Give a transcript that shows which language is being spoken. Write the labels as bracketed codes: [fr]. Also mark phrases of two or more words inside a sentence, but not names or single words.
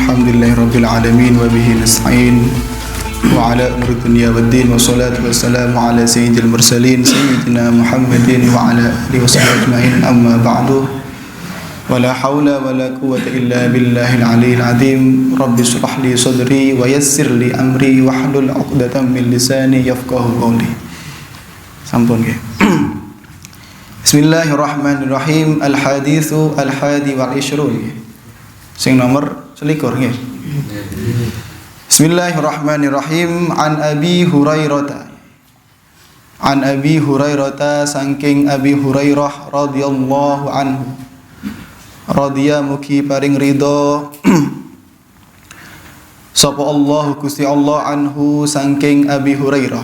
[ar] الحمد لله رب العالمين وبه نستعين وعلى أمور الدنيا والدين والصلاة والسلام على سيد المرسلين سيدنا محمد وعلى آله وصحبه أجمعين أما بعد ولا حول ولا قوة إلا بالله العلي العظيم رب اشرح لي صدري ويسر لي أمري واحلل عقدة من لساني يفقهوا قولي. [jv] Sampun nggih. [ar] بسم الله الرحمن الرحيم. الحديث الحادي والعشرون. [jv] Sing nomor 21 nggih. [ar] بسم الله الرحمن الرحيم. عن أبي هريرة saking Abi Hurairah رضي الله عنه. [jv] Radhiya mugi paring ridho sapa Allah Gusti Allah anhu saking Abi Hurairah.